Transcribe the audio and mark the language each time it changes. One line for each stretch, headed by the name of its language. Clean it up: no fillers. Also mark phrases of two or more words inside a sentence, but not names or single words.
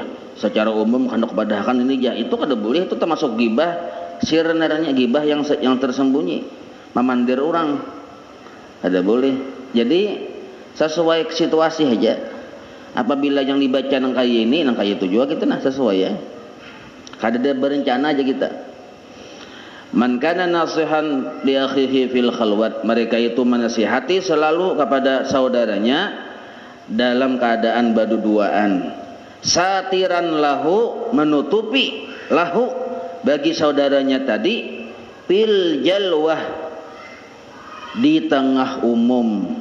Banjar: Secara umum hendak badahkan ini aja, itu kada boleh, itu termasuk gibah. Sirnaranya gibah yang tersembunyi, memandir orang, ada boleh. Jadi sesuai situasi aja. Apabila yang dibaca nang kaya ini, nang kaya itu juga kita nah sesuai ya. Kada ada berencana aja kita.
Arabic: Man kana nasihan li akhihi fil khalwat,
Indonesian: mereka itu menasihati selalu kepada saudaranya dalam keadaan baduduaan.
Arabic: Satiran lahu,
Indonesian: menutupi lahu bagi saudaranya tadi
Arabic: fil jalwah,
Indonesian: di tengah umum.